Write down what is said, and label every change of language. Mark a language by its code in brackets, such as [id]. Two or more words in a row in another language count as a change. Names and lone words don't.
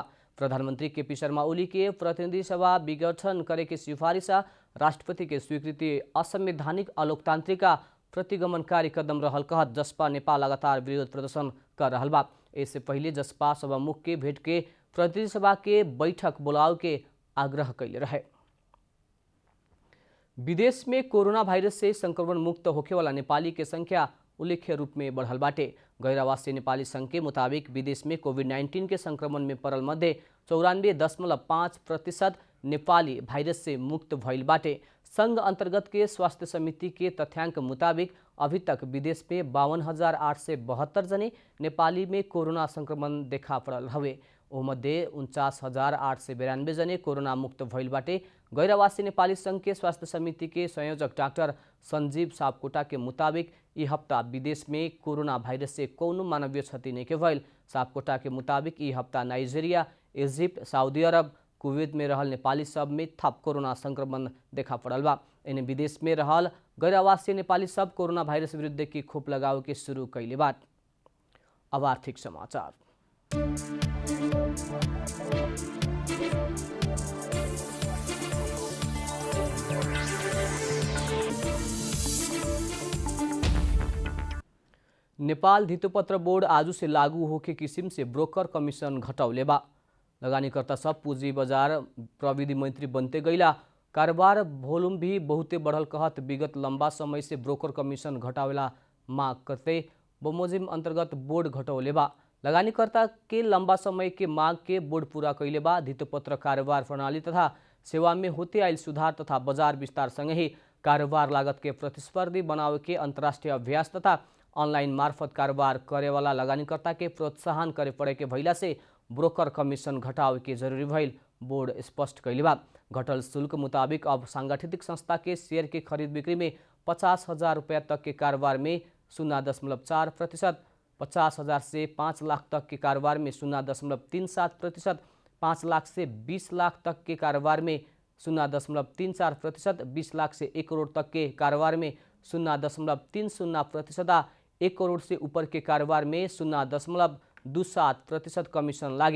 [bho] प्रधानमंत्री केपी शर्मा ओली के प्रतिनिधि सभा विघटन करे के सिफारिश राष्ट्रपति के स्वीकृति असंवैधानिक अलोकतांत्रिक प्रतिगमनकारी कदम रहल कहत जसपा नेपाल लगातार विरोध प्रदर्शन कर रहल बा। इससे पहले जसपा सभामुख के भेंट के प्रतिनिधि सभा के बैठक बुलाव के आग्रह कैले रहे। विदेश में [en] corona virus [bho] से संक्रमण मुक्त होखे वाला नेपाली के संख्या उल्लेख्य रूप में बढ़ल बाटे। गैरावासी नेपाली संघ के मुताबिक विदेश में कोविड-19 के संक्रमण में पड़ल मध्य 94.5% नेपाली वायरस से मुक्त भइल बाटे। संघ अंतर्गत के स्वास्थ्य समिति के तथ्यांक मुताबिक अभी तक विदेश में 52,872 जने नेपाली में कोरोना संक्रमण देखा पड़ल हवे। ओ मध्ये 49,892 जने कोरोना मुक्त भइल बाटे। गैरावासी नेपाली संघ के स्वास्थ्य समिति के संयोजक डाक्टर संजीव सापकोटा के मुताबिक यी हफ्ता विदेश में [en] corona virus [bho] से कौनो मानवीय क्षति नहीं के भइल। सापकोटा के मुताबिक यी हफ्ता नाइजीरिया, इजिप्ट, सऊदी अरब, कुवैत में रहल नेपाली सब में थप कोरोना संक्रमण देखा पड़ल बा। इन्हें विदेश में रहल गैरावासी नेपाली सब [en] corona virus [bho] विरुद्ध की खोप लगावे के शुरू कैले बा। अब आर्थिक समाचार। नेपाल धितोपत्र बोर्ड आज से लागू होके किसिम से [en] broker commission [bho] घटौले बा। लगानीकर्ता सब पूंजी बाजार प्रविधि मंत्री बनते गईला कारोबार वॉल्यूम भी बहुते बढ़ल कहत विगत लंबा समय से [en] broker commission [bho] घटावेला मांग करते बमोजिम अंतर्गत बोर्ड घटौले बा। लगानीकर्ता के लंबा समय के मांग के बोर्ड पूरा कैले बा। धितोपत्र कारोबार प्रणाली तथा सेवा में होते आयल सुधार तथा बाजार विस्तार संगे ही कारोबार लागत के प्रतिस्पर्धी बनावे के अंतर्राष्ट्रीय अभ्यास तथा ऑनलाइन मार्फत कारोबार करे वाला लगानीकर्ता के प्रोत्साहन करे पड़े के भइला से [en] broker commission [bho] घटावे के जरूरी भइल बोर्ड स्पष्ट कैले बा। घटल शुल्क मुताबिक अब सांगठिक संस्था के शेयर के खरीद बिक्री में 50,000 रुपया तक के कारोबार में 0.4%, 50,000 से 5 लाख तक के कारोबार में 0.37%, 5 लाख से 20 लाख तक के कारोबार में 0.34%, 20 लाख से 1 करोड़ तक के कारोबार में 0.30%, 1 करोड़ से ऊपर के कारोबार में 0.27% कमीशन लागे।